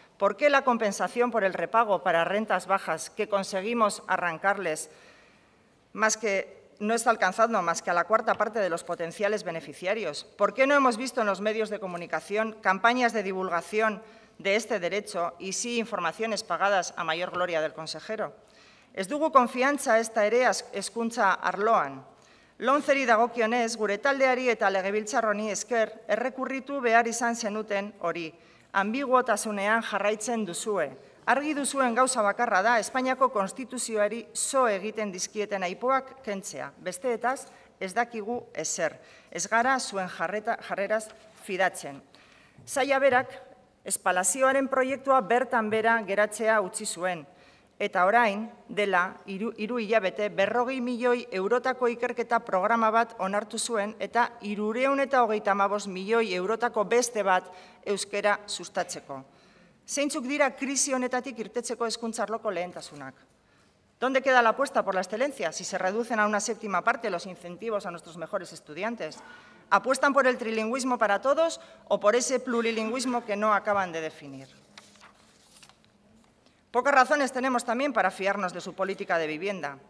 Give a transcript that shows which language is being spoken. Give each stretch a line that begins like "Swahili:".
Spanish: ¿Por qué la compensación por el repago para rentas bajas que conseguimos arrancarles no está alcanzando más que a la cuarta parte de los potenciales beneficiarios? ¿Por qué no hemos visto en los medios de comunicación campañas de divulgación de este derecho y sí informaciones pagadas a mayor gloria del consejero?
Basque: Ez dugu konfiantza ezta ere hezkuntza arloan. Lomceri dagokionez, gure taldeari eta legebiltzar honi esker errekurritu behar izan zenuten hori. Ambiguotasunean jarraitzen duzue. Argi duzuen gauza bakarra da Espainiako konstituzioari zo egiten dizkieten aipuak kentzea. Besteetaz, ez dakigu ezer. Ez gara zuen jarreraz fidatzen. Saila berak, espalazioaren proiektua bertan bera geratzea utzi zuen. Eta orain, dela, 3 hilabete, 40 milioi eurotako ikerketa programa bat onartu zuen eta 335 milioi eurotako beste bat euskera sustatzeko. Zeintzuk dira krisi honetatik irtetzeko hezkuntza arloko lehentasunak?
Spanish: ¿Dónde queda la apuesta por la excelencia si se reducen a una séptima parte los incentivos a nuestros mejores estudiantes? ¿Apuestan por el trilingüismo para todos o por ese plurilingüismo que no acaban de definir? Pocas razones tenemos también para fiarnos de su política de vivienda.